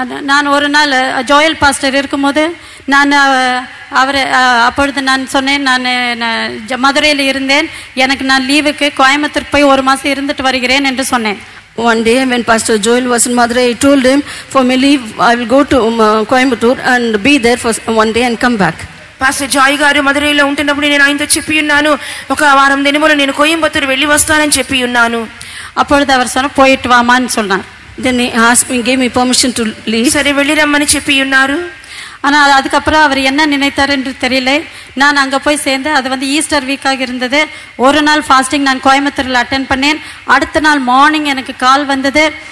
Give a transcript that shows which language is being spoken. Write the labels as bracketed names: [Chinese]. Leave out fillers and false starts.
[Tamil] நான் ஒரு நாள் ஜோயல் பாஸ்டர் இருக்கும்போது நான் அவரை அப்பொழுது நான் சொன்னேன், நான் மதுரையில் இருந்தேன், எனக்கு நான் லீவுக்கு கோயம்புத்தூர் போய் 1 மாதம் இருந்துட்டு வருகிறேன் என்று சொன்னேன். [English] One day when Pastor Joel was in Madurai, I told him, for my leave, I will go to Coimbatore and be there for 1 day and come back. [Telugu] Pastor Joy గారు మదురైలో ఉంటున్నప్పుడు నేను ఆయనతో చెప్పి ఉన్నాను, ఒక వారం దినములు నేను కోయంబత్తూరు వెళ్ళి వస్తానని చెప్పి ఉన్నాను. [Tamil] அப்பொழுது அவர் சொன்ன போயிட்டு வாமான்னு சொன்னார். [English] Then he asked me, gave me permission to leave. [Telugu] సరే వెళ్ళి రమ్మని చెప్పి ఉన్నారు. [Tamil] ஆனால் அதுக்கப்புறம் அவர் என்ன நினைத்தார் என்று தெரியல. நான் அங்கே போய் சேர்ந்து அது ஈஸ்டர் வீக்காக இருந்தது. ஒரு நாள் ஃபாஸ்டிங் நான் கோயம்புத்தூரில் அட்டென்ட் பண்ணேன். அடுத்த நாள் மார்னிங் எனக்கு கால் வந்தது.